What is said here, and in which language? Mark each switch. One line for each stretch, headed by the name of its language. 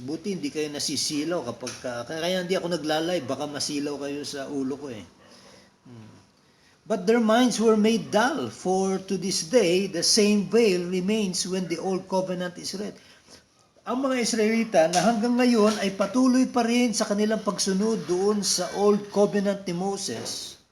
Filipino: Buti hindi kayo nasisilaw kapag kaya hindi ako naglalay, baka masilaw kayo sa ulo ko eh.
English: But their minds were made dull, for to this day the same veil remains when the old covenant is read.
Filipino: Ang mga Israelita na hanggang ngayon ay patuloy pa rin sa kanilang pagsunod doon sa old covenant ni Moses.